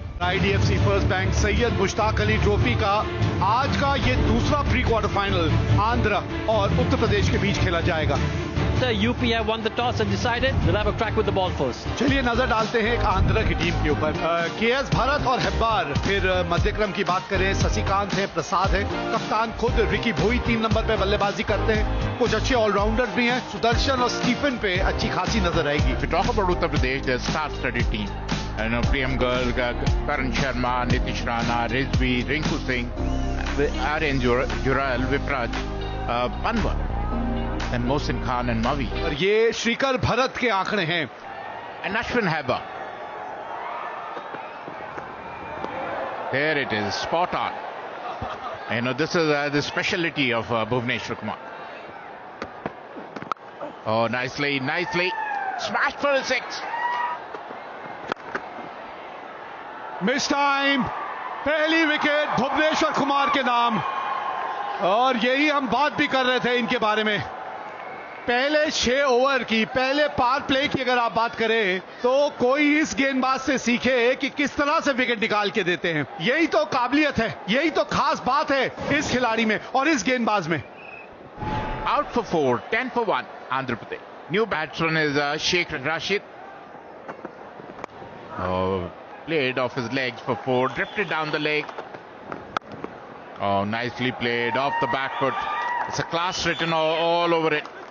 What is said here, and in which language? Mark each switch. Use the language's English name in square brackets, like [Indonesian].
[Hindi] IDFC first bank Syed Mushtaq Ali trophy का आज का ये दूसरा प्री क्वार्टर फाइनल आंध्र और उत्तर प्रदेश के बीच खेला जाएगा। [English] UP have won the toss and decided they'll have a crack with the ball first. [Hindi] चलिए नजर डालते हैं एक आंध्र की टीम के ऊपर। KS भरत और हेब्बार, फिर मध्यक्रम की बात करें शशिकांत है, प्रसाद है, कप्तान खुद रिकी भोई 3 नंबर पे बल्लेबाजी करते हैं। कुछ अच्छे ऑलराउंडर्स भी हैं, सुदर्शन और स्टीफन पे अच्छी खासी नजर आएगी। [English] We talk about Uttar Pradesh, their star-studded team. Priyam Garg, Karan Sharma, Nitish Rana, Rizvi, Rinku Singh, Aryan Jural, Vipraj, Panwar, and Mohsin Khan and Mavi. [Hindi] और ये श्रीकर भरत के आंकड़े हैं। [English] And Ashwin Heba. There it is, spot on. This is the speciality of Bhuvneshwar Kumar. Oh, nicely, smashed for a 6. [Hindi] Miss time, पहली wicket Bhuvneshwar Kumar के नाम। और यही हम बात भी कर रहे थे इनके बारे में। पहले 6 ओवर की, पहले पावर प्ले की अगर आप बात करें तो कोई इस गेंदबाज से सीखे कि किस तरह से विकेट निकाल के देते हैं। यही तो काबिलियत है, यही तो खास बात है इस खिलाड़ी में और इस गेंदबाज में। [English] Out for 4, 10 for 1, Andhra Pradesh. New batsman is Sheikh Rashid. Played off his legs for 4, drifted down the leg. Oh, nicely played off the back foot. It's a class written all over it.